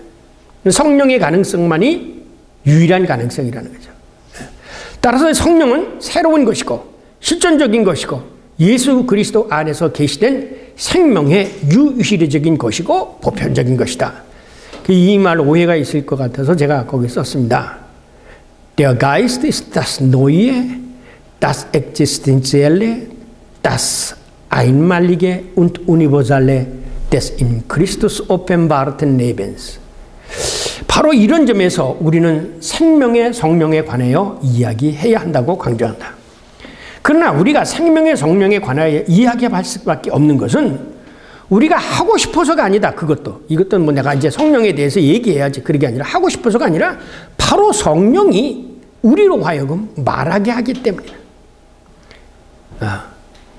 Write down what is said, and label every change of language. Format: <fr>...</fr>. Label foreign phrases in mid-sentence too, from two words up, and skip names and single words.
<ko>성령의 가능성만이 유일한 가능성이라는 거죠. 따라서 성령은 새로운 것이고 실존적인 것이고 예수 그리스도 안에서 계시된 생명의 유일적인 것이고 보편적인 것이다. 이 말 오해가 있을 것 같아서 제가 거기 썼습니다.</ko> <de>Der Geist ist das Neue, das Existenzielle, das Einmalige und Universale des in Christus offenbarten Lebens.</de> <ko>바로 이런 점에서 우리는 생명의 성령에 관하여 이야기해야 한다고 강조한다. 그러나 우리가 생명의 성령에 관하여 이야기할 수밖에 없는 것은 우리가 하고 싶어서가 아니다. 이것도 뭐 내가 이제 성령에 대해서 얘기해야지, 그게 아니라 하고 싶어서가 아니라 바로 성령이 우리로 하여금 말하게 하기 때문이다.</ko>